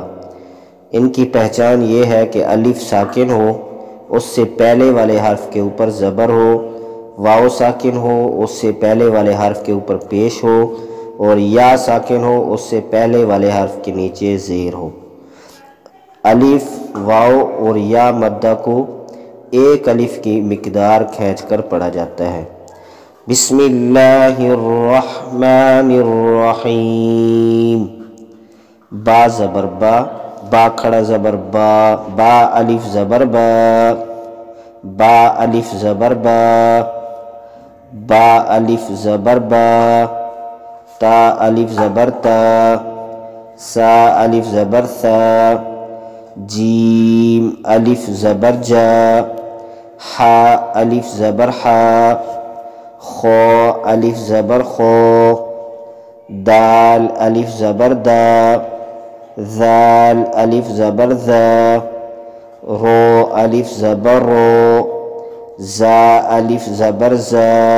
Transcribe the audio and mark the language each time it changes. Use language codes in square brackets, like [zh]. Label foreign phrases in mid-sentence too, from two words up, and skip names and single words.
[ur] ان کی پہچان یہ ہے کہ الف ساکن ہو، اس سے پہلے والے حرف کے اوپر زبر ہو، واو ساکن ہو، اس سے پہلے والے حرف کے اوپر پیش ہو، اور یا ساکن ہو، اس سے پہلے والے حرف کے نیچے زیر ہو۔ الف، واو اور یا مدہ کو ایک الف کی مقدار کھینچ کر پڑھا جاتا ہے۔ [ar] بسم اللہ الرحمن الرحیم۔ [ur] با زبر با، با کھڑا زبر با، با الف زبر با، با الف زبر با، با الف زبر با، تا الف زبر تا، سا الف زبر سا، جیم الف زبر جا، حا الف زبر حا، خو الف زبر خو، دال الف زبر دا، ذال الف زبر ذا، رو الف زبر رو، زا الف زبر زا،